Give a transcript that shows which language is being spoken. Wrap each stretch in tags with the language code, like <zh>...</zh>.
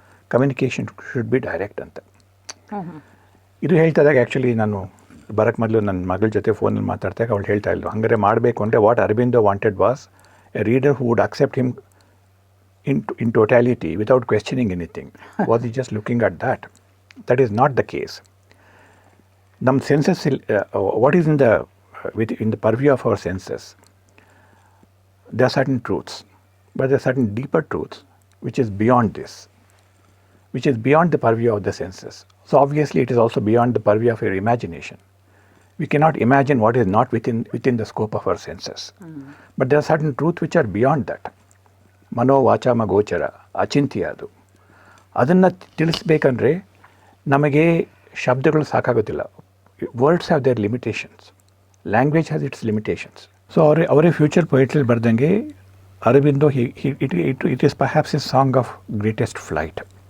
<en>communication should be direct</en> <kn>ಅಂತ. ಇದು ಹೇಳ್ತಾ ಇದ್ದಾಗ ಆ್ಯಕ್ಚುಲಿ ನಾನು ಬರೋಕ್ಕೆ ಮೊದಲು ನನ್ನ ಮಗಳ ಜೊತೆ ಫೋನಲ್ಲಿ ಮಾತಾಡ್ದಾಗ ಅವಳು ಹೇಳ್ತಾ ಇದ್ಲು, ಹಂಗಾರೆ ಮಾಡಬೇಕು ಅಂದರೆ</kn> <en>What Aurobindo wanted was a reader who would accept him in totality without questioning anything. Was he just looking at that? That is not the case. Nam senses, what is in the purview of our senses? There are certain truths, but there are certain deeper truths which is beyond this, which is beyond the purview of the senses. So obviously it is also beyond the purview of your imagination. We cannot imagine what is not within the scope of our senses. But there are certain truths which are beyond that.</en> <kn>ಮನೋವಾಚಾಮ ಗೋಚರ, ಅಚಿಂತ್ಯ ಅದು. ಅದನ್ನು ತಿಳಿಸ್ಬೇಕಂದ್ರೆ ನಮಗೆ ಶಬ್ದಗಳು ಸಾಕಾಗೋದಿಲ್ಲ.</kn> <en>Words have their limitations, language has its limitations.</en> <kn>So ಅವರೇ future poetry ಬರ್ದಂಗೆ</kn> <en>Aurobindo it is perhaps a song of greatest flight.</en>